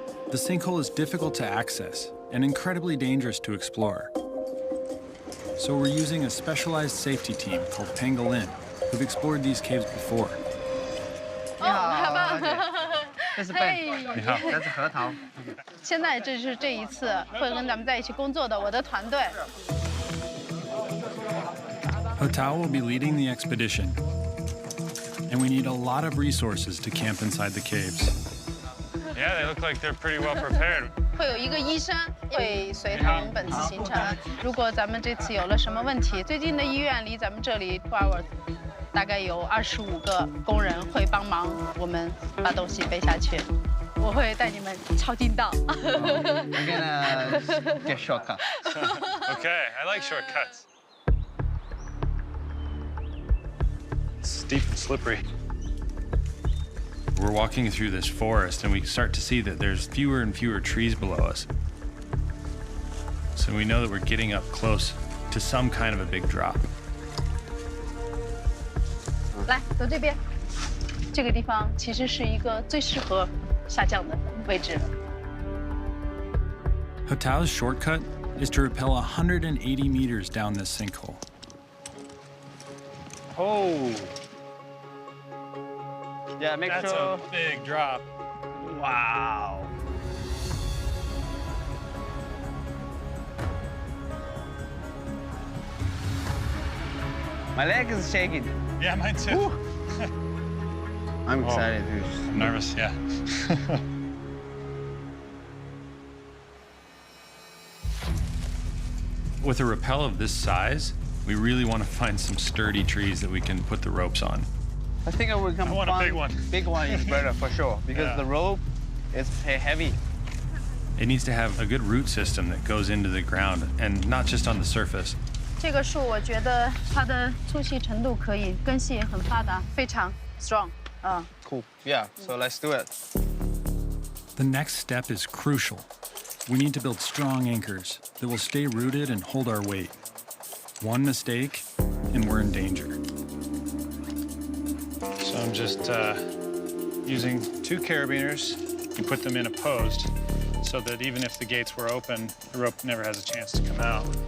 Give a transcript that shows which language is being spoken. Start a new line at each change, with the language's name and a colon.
English: The sinkhole is difficult to access and incredibly dangerous to explore. So we're using a specialized safety team called Pangolin, who've explored these caves before.
Chinese: 这是嘿 Ben，你好。这是核桃。现在这是这一次会跟咱们在一起工作的我的团队。
English: Hotao will be leading the expedition, and we need a lot of resources to camp inside the caves. Yeah, they look like they're pretty well prepared.
Chinese: 会有一个医生会随同本次行程。如果咱们这次有了什么问题，最近的医院离咱们这里多少？大概有25个工人会帮忙我们把东西背下去。我会带你们抄近道。
English: I'm gonna get shortcut. Okay, I like shortcuts. Steep and slippery. We're walking through this forest, and we start to see that there's fewer and fewer trees below us. So we know that we're getting up close to some kind of a big drop.
Chinese: 来，走这边。这个地方其实是一个最适合下降的位置。
English: Hotao's shortcut is to rappel 180 meters down this sinkhole. Oh, Yeah, make that's sure. a big drop. Wow. My leg is shaking. Yeah, mine too. I'm excited, dude. I'm nervous, yeah. With a rappel of this size, we really want to find some sturdy trees that we can put the ropes on. I think we can I want a find big one. Big one is better for sure because Yeah. the rope is heavy. It needs to have a good root system that goes into the ground and not just on the surface.
Chinese: 这个树我觉得它的粗细程度可以，根系也很发达，非常 strong。
English: Cool. Yeah. So let's do it. The next step is crucial. We need to build strong anchors that will stay rooted and hold our weight. One mistake, and we're in danger. So I'm just using 2 carabiners and put them in a post so that even if the gates were open, the rope never has a chance to come out.